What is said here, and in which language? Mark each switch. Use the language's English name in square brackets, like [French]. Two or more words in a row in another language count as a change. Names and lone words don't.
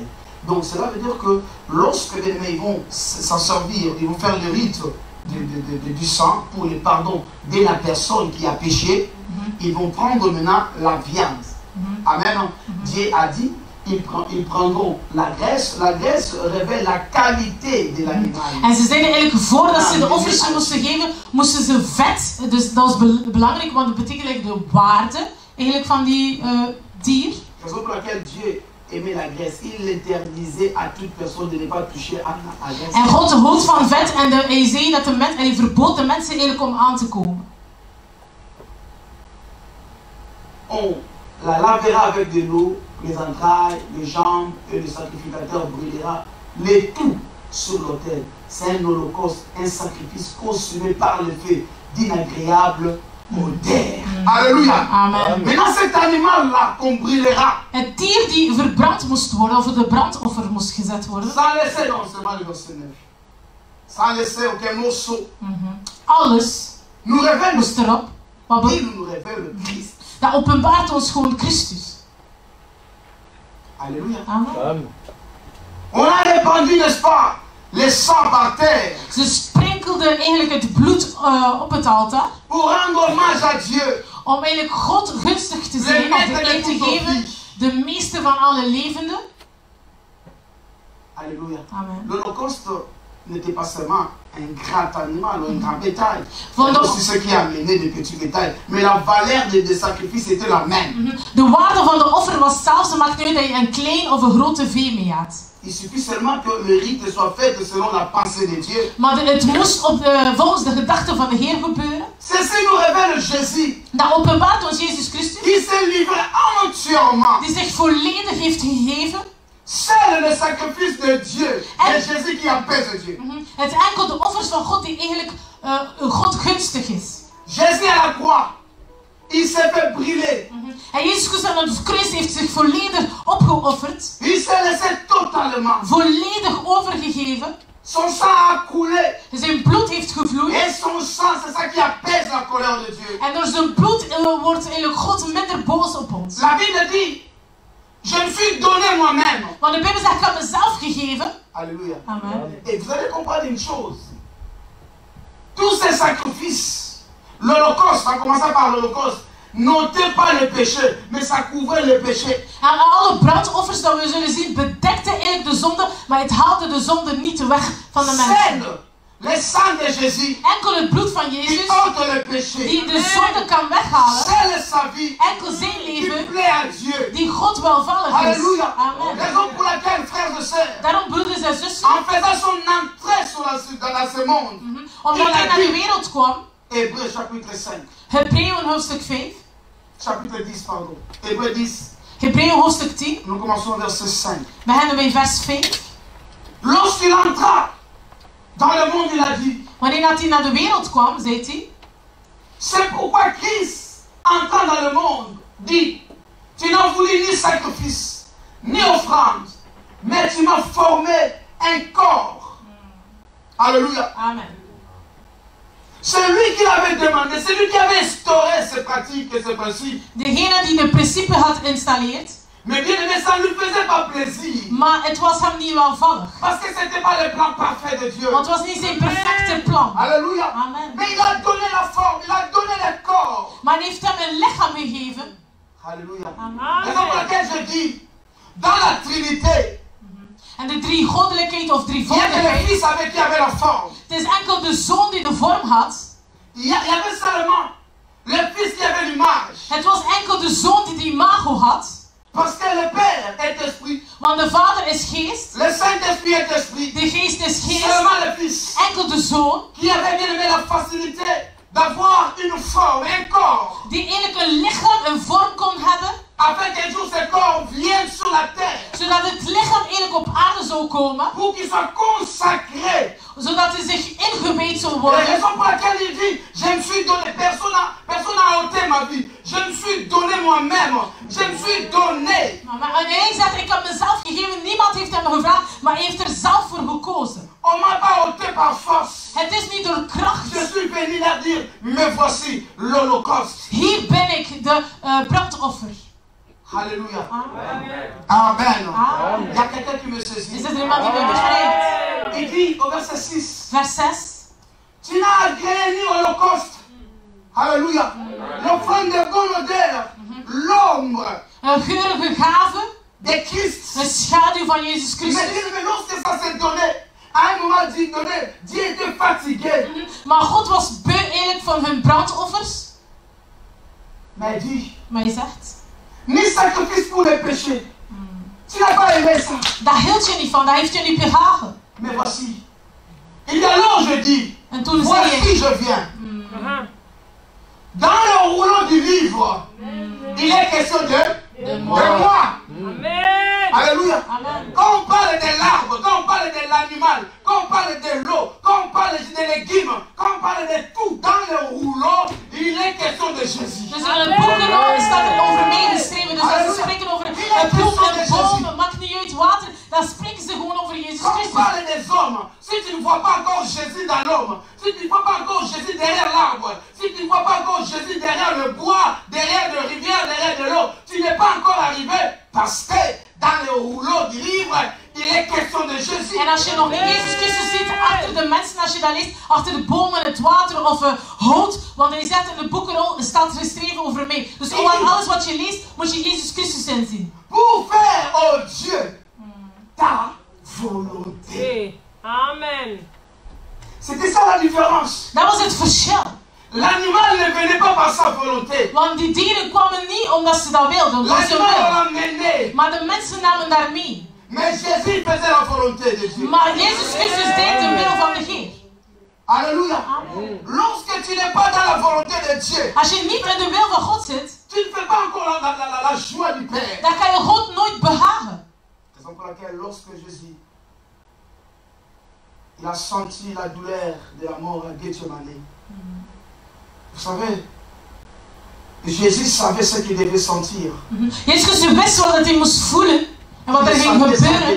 [French] Donc cela veut dire que lorsque les mains vont s'en servir, ils vont faire le rite du sang pour le pardon de la personne qui a péché, ils vont prendre maintenant la viande. Amen. Dieu a dit, ils prendront la graisse. La graisse révèle la qualité de l'animal. [Dutch] En ze zeiden eigenlijk, voordat ze de offers moesten geven, moesten ze vet, dus dat is belangrijk, want dat betekent eigenlijk de waarde eigenlijk van die dier. [French] C'est pour laquelle Dieu aimait la graisse. Il l'interdisait à toute personne de ne pas toucher à la graisse. [Dutch] En God houdt van vet en hij zei dat hij verbood de mensen eigenlijk om aan te komen. [French] On la lavera avec de l'eau, les entrailles, les jambes, et le sacrificateur brûlera les tout sur l'autel. C'est un holocauste, un sacrifice consumé par le feu d'inagréable odeur. Alléluia. Amen. Maintenant cet animal-là qu'on brûlera. [Dutch] Het dier die verbrand moest worden, of de brandoffer moest gezet worden. [French] Sans laisser non seulement le verset 9. Sans laisser aucun morceau. [Dutch] Alles [French] nous révèle, [Dutch] moest erop. [French] Il nous révèle le Christ. [Dutch] Dat openbaart ons gewoon Christus. [French] Alléluia. Amen. On a répandu, n'est-ce pas, les sang par terre. [Dutch] Ze sprenkelden eigenlijk het bloed op het altaar. [French] Pour rendre hommage à Dieu. [Dutch] Om eigenlijk God gunstig te zijn, of de eer te geven, de meeste van alle levenden. [French] Alléluia. Amen. L'Holocauste n'était pas seulement un grand animal ou un grand bétail. C'est aussi ce qui a amené des petits bétails. Mais la valeur des sacrifices était la même. [Dutch] De waarde van de offer was zelfs, maakt niet uit dat je een klein of een grote vee mee had. [French] Il suffit seulement que le rite soit fait selon la pensée de Dieu. [Dutch] Maar het moest volgens de gedachten van de Heer gebeuren. [French] Ceci nous révèle Jésus. [Dutch] Dat openbaart ons Jezus Christus. [French] Qui s'est livré entièrement. [Dutch] Die zich volledig heeft gegeven. [French] C'est le sacrifice de Dieu. C'est Jésus qui apaise Dieu. [Dutch] Het enkel de offers van God die eigenlijk God gunstig is. [French] Jésus à la croix. Il s'est fait brûler. [Dutch] En Jezus Christus aan het kruis heeft zich volledig opgeofferd. [French] Il s'est laissé totalement. [Dutch] Volledig overgegeven. [French] Son sang a coulé. [Dutch] Zijn bloed heeft gevloeid. [French] Et son sang, c'est ça qui apaise la colère de Dieu. [Dutch] En door zijn bloed wordt eigenlijk God minder boos op ons. [French] La Bible dit, je me suis donné moi-même. [Dutch] Want de Bijbel zegt, ik heb mezelf gegeven. [French] Alléluia. Amen. Et vous allez comprendre une chose. Tous ces sacrifices, l'Holocauste, en commençant par l'Holocauste, n'ôtait pas le péché, mais ça couvrait le péché. [Dutch] En alle brandoffers dat we zullen zien, bedekten eigenlijk de zonde, maar het haalde de zonde niet weg van de mensen. [French] Le sang de Jésus, [Dutch] enkel het bloed van Jezus, [French] qui ôte le péché, [Dutch] die de zonde kan weghalen, [French] c'est sa vie, [Dutch] enkel zijn [French] qui [Dutch] leven, [French] plaît à Dieu. [Dutch] die God welvallig is. [French] Alléluia. Amen. Raison pour laquelle, frères et sœurs, [Dutch] Daarom, broeders en zussen, [French] en faisant son entrée dans ce monde, [Dutch] omdat hij naar de wereld kwam, [French] Hébreux chapitre 5, [Dutch] Hebreeën hoofdstuk 5, [French] chapitre 10, pardon, Hébreux 10, [Dutch] Hebreeën hoofdstuk 10, [French] nous commençons verset 5. [Dutch] we beginnen bij vers 5. [French] Lorsqu'il entra dans le monde, il a dit, [Dutch] Wanneer hij naar de wereld kwam, zei hij, [French] c'est pourquoi Christ, entrant dans le monde, dit, tu n'as voulu ni sacrifice, ni offrande, mais tu m'as formé un corps. Alléluia. Amen. C'est lui qui l'avait demandé, c'est lui qui avait instauré ces pratiques et ces principes. [Dutch] Degene die de principe had geïnstalleerd, [French] Mais bien aimé, ça ne lui faisait pas plaisir. [Dutch] maar het was hem niet welvallig. [French] Parce que ce n'était pas le plan parfait de Dieu. [Dutch] Want het was niet zijn perfecte plan. [French] Alléluia. Amen. Mais il a donné la forme, il a donné le corps. [Dutch] Maar hij heeft hem een lichaam gegeven. [French] Alléluia. Amen. Raison pour laquelle je dis, dans la Trinité, [Dutch] En de drie goddelijkheid of [French] il y avait le [Dutch] drievoudigheid, [French] Fils avec qui avait la forme. [Dutch] het is enkel de zoon die de vorm had. [French] Il y avait seulement le Fils qui avait l'image. [Dutch] Het was enkel de zoon die de imago had. [French] Parce que le Père est esprit, [Dutch] Want de vader is geest, [French] le Saint-Esprit est esprit. [Dutch] de geest is geest, [French] Seulement le Fils [Dutch] enkel de zoon, [French] qui avait bien aimé la facilité d'avoir une forme, un corps, [Dutch] die eigenlijk een lichaam, een vorm kon hebben, [French] afin qu'un jour ce corps vienne sur la terre, [Dutch] zodat het lichaam eigenlijk op aarde zou komen, [French] pour qu'il soit consacré [Dutch] zodat hij zich ingewijd zou [French] La [Dutch] worden. [French] raison pour laquelle il dit, je me suis donné, personne n'a ôté ma vie. Je me suis donné moi-même. Je me suis donné. [Dutch] Maar hij zegt, ik heb mezelf gegeven, niemand heeft hem gevraagd, maar hij heeft er zelf voor gekozen. [French] On m'a pas ôté par force. [Dutch] Het is niet door kracht. [French] Je suis venu là dire, me voici l'Holocauste. [Dutch] Hier ben ik, de brandoffer. [French] Alléluia. Amen. Amen. Amen. Il y a quelqu'un qui me [Dutch] Is [French] saisit. [Dutch] er iemand die mij begrijpt? [French] Il dit au verset 6, [Dutch] Vers 6. [French] tu n'as agréé ni holocauste. Alléluia. L'offrande de bonne odeur, l'ombre [Dutch] Een geurige gave, [French] de Christ. [Dutch] een schaduw van Jezus [French] Mais [Dutch] Christus. [French] lorsque ça s'est donné, à un moment donné, Dieu était fatigué. [Dutch] Maar God was beu eigenlijk van hun brandoffers. [French] Mais il dit, [Dutch] Maar hij zegt, [French] ni sacrifice pour les péchés. Tu n'as pas aimé ça. [Dutch] daar hield je niet van, dat heeft je niet behagen. [French] Mais voici. Et alors je dis, [Dutch] En toen zei [French] voici [Dutch] hij, [French] je viens. Dans le rouleau du livre, il est question de moi. Amen. Alléluia. Amen. Quand on parle de l'arbre, quand on parle de l'animal, quand on parle de l'eau, quand on parle des légumes, quand on parle de tout dans le rouleau, il est question de Jésus. [Dutch] Dus in het boekenrol staat er over mij geschreven. Dus als ze spreken over bloem en bomen, maakt niet uit water, dan spreken ze gewoon over Jezus [French] Quand on [Dutch] Christus. [French] parle des hommes, si tu ne vois pas encore Jésus dans l'homme, si tu ne vois pas encore Jésus derrière l'arbre, si tu ne vois pas encore Jésus derrière le bois, derrière la rivière, derrière de l'eau, tu n'es pas encore arrivé parce que dans le rouleau du livre, il est question de Jésus. [Dutch] En als je nog niet Jezus Christus ziet achter de mensen, als je dat leest, achter de bomen, het water of hout, want hij zegt in de boekenrol, staat geschreven over mij. Dus over alles wat je leest, moet je Jezus Christus inzien. [French] Pour faire, oh Dieu, ta volonté. Hey. Amen. C'était ça la différence. [Dutch] Dat was het verschil. [French] L'animal ne venait pas par sa volonté. [Dutch] Want die dieren kwamen niet omdat ze dat wilden, omdat ze [French] L'animal [Dutch] wilden. [French] l'a mené. [Dutch] Maar de mensen namen daar mee. [French] Mais Jésus faisait la volonté de Dieu. [Dutch] Maar Jezus Christus deed de wil van de Heer. [French] Alléluia. Lorsque tu n'es pas dans la volonté de Dieu, [Dutch] Als je niet in de wil van God zit, [French] tu ne fais pas encore la joie du Père. [Dutch] dan kan je God nooit behagen. [French] Raison pour laquelle lorsque Jésus il a senti la douleur de la mort à Gethsemane, vous savez, Jésus savait ce qu'il devait sentir. [Dutch] Jezus Christus wist wat hij moest voelen en wat er ging gebeuren.